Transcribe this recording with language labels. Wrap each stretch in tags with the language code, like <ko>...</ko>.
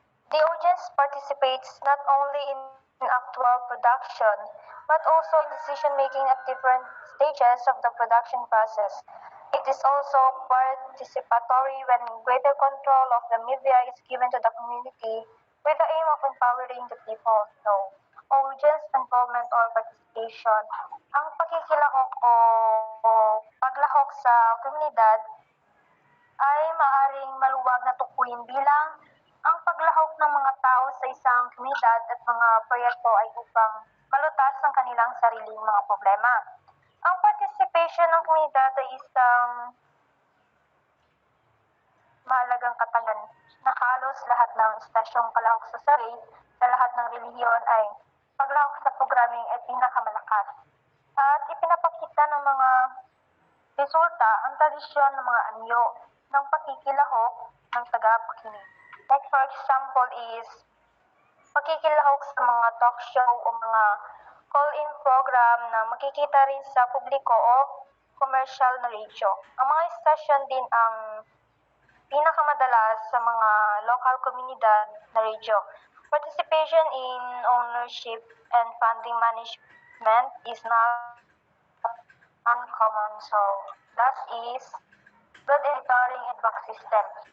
<en>The audience participates not only in actual production, but also in decision-making at different stages of the production process. It is also participatory when greater control of the media is given to the community with the aim of empowering the people. So, audience involvement or participation.</en> <tl>Ang pakikilahok o paglahok sa komunidad ay maaring maluwag na tukuyin bilang ang paglahok ng mga tao sa isang komunidad at mga proyekto ay upang malutas ang kanilang sariling mga problema. Ang participation ng komunidad ay isang mahalagang katangan na halos lahat ng istasyong kalahok sa sarili sa lahat ng relihiyon ay paglahok sa programming ay pinakamalakas. At ipinapakita ng mga resulta ang tradisyon ng mga anyo ng pakikilahok ng tagapakinig.</tl> <en>Like for example is</en> <tl>pakikilahok sa mga talk show o mga call-in program na makikita rin sa publiko o commercial na radio. Ang mga istasyon din ang pinakamadalas sa mga local komunidad na radio.</tl> <en>Participation in ownership and funding management is not uncommon. So, that is good editoring and back system.</en>